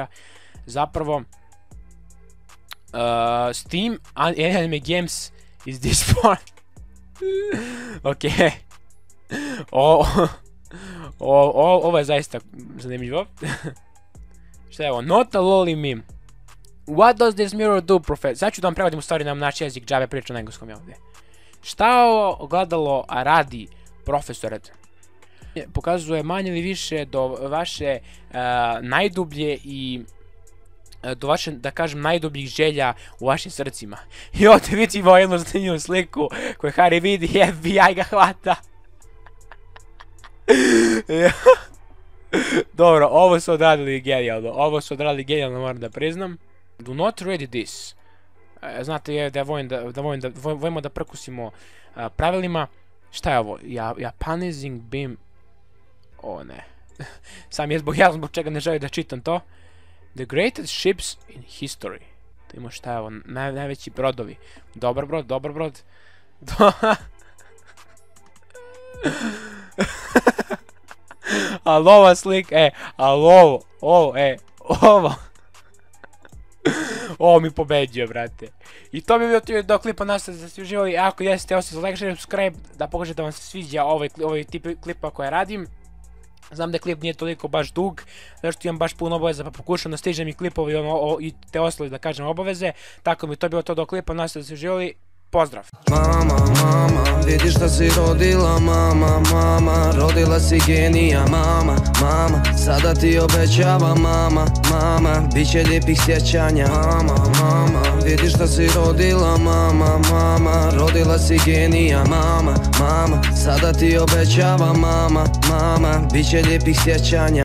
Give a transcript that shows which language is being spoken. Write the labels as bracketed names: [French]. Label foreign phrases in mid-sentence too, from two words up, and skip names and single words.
[Serbian] Zapravo, [English] Steam Anime Games is this one. Ok. [Serbian] Ovo je zaista zanimljivo. Šta je ovo? [English] Not a lolly meme. What does this mirror do, professor? [Serbian] Sad ću da vam prevodim u stvari na naš jezik, džabe pričam na engleskom ovdje. Šta ovo ogledalo radi, profesore? Pokazuje manje ili više do vaše najdublje i do vaše, da kažem, najdubljih želja u vašim srcima. I ovdje vidimo jednu zanimljivu sliku koju Harry vidi i FBI ga hvata. Dobro, ovo su odradili genijalno, moram da priznam. [English] Do not read this. [Serbian] Znate da volimo da prkusimo pravilima. Šta je ovo? [English] Japanizing beam. [Serbian] O ne. Sam je zbog čega ne želim da čitam to. [English] The greatest ships in history. [Serbian] Da imamo šta je ovo? Najveći brodovi. Dobar brod. Ali ova slika, ovo. Ovo mi pobeđuje, brate. I to bi bio to do klipa, nastavite da ste uživali. Ako jeste, ostavite [English] like, share, subscribe, [Serbian] da pokažete da vam se sviđa ovaj tip klipa koje radim. Znam da klip nije toliko baš dug, zašto imam baš puno obaveza, pa pokušam da stižem i klipovi i te ostale, da kažem, obaveze. Tako mi to bilo to do klipa, nastavite da ste uživali. Pozdrav! Mama, vidiš da si rodila, mama, rodila si genija, mama, sada ti obećavam, mama, bit će lijepih sjećanja, mama, vidiš da si rodila, mama, rodila si genija, mama, sada ti obećavam, mama, bit će lijepih sjećanja.